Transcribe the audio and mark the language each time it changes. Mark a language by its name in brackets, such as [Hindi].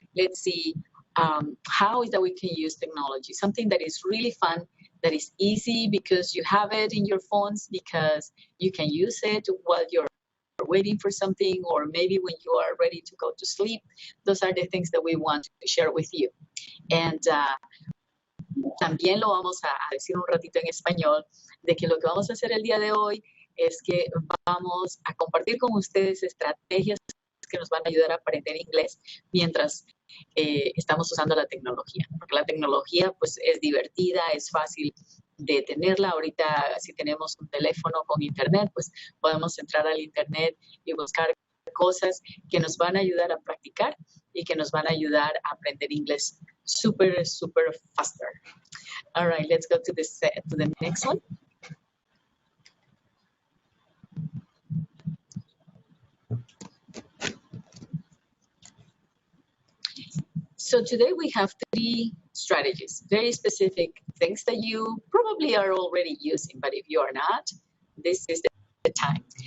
[English] Let's see how is that we can use technology, something that is really fun, that is easy because you have it in your phones, because you can use it while you're waiting for something, or maybe when you are ready to go to sleep. Those are the things that we want to share with you. [Spanish] And también lo vamos a decir un ratito en español, de que lo que vamos a hacer el día de hoy es que vamos a compartir con ustedes estrategias que nos van a ayudar a aprender inglés mientras estamos usando la tecnología, porque la tecnología pues es divertida, es fácil de tenerla. Ahorita si tenemos un teléfono con internet, pues podemos entrar al internet y buscar cosas que nos van a ayudar a practicar y que nos van a ayudar a aprender inglés [English] super faster. All right, let's go to the next one. So today we have 3 strategies, very specific things that you probably are already using, but if you are not, this is the time.